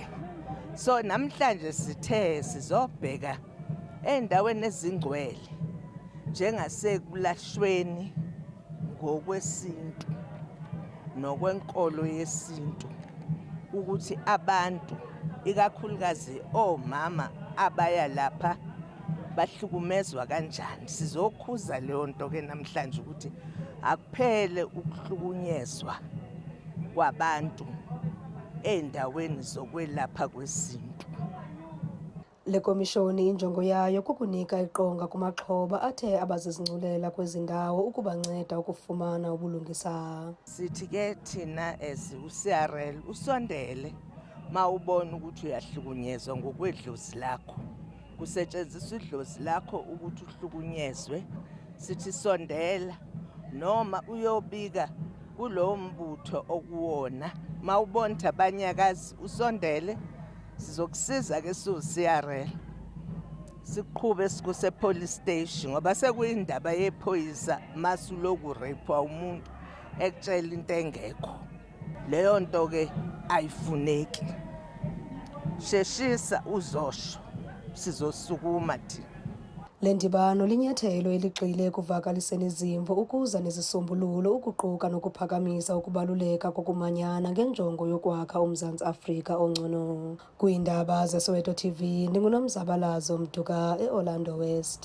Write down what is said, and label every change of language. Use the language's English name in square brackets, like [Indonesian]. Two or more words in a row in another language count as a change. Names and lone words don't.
[Zulu] So namhlanje sithe sizobheka endaweni ezingcwele njengasekulahlweni ngokwesintu nokwenkolo yesintu, ukuthi abantu ikakhulukazi omama abaya lapha bahlukumezwa kanjani. Sizokhuza leyo nto ke namhlanje ukuthi akuphele ukuhlukunyezwa kwabantu endaweni zokwelapha kwesintu. [Xhosa] Le komishoni injongo yayo kukunika iqonga kumaxhoba athe abazizingculela kwezi ndawo ukubanceda ukufumana ubulungisa. [Zulu] Sithi ke thina as uCRL usondele ma ubona ukuthi uyahlukunyezwa ngokwedlozi lakho, kusetshenziswa idlozi lakho ukuthi uhlukunyezwe, sithi sondela noma uyobika kulowo mbutho okuwona. Ma ubona ukuthi abanyakazi usondele, sizokusiza ke siwu-CRL siqhube sikuse [English] police station, [Zulu] ngoba sekuyindaba yephoyisa masuloku rape umuntu ekutshela into engekho. Leyo nto ke ayifuneki. Sheshisa uzosho, sizosukuma thina. [Xhosa] Le ndibano linyathelo eligxile ekuvakaliseni izimvo ukuza nezisombululo, ukuquka nokuphakamisa ukubaluleka kokumanyana ngenjongo yokwakha uMzantsi Afrika ongcono. Kwiindaba zeSoweto TV, ndinguNomzabalazo Mduka, eOrlando West.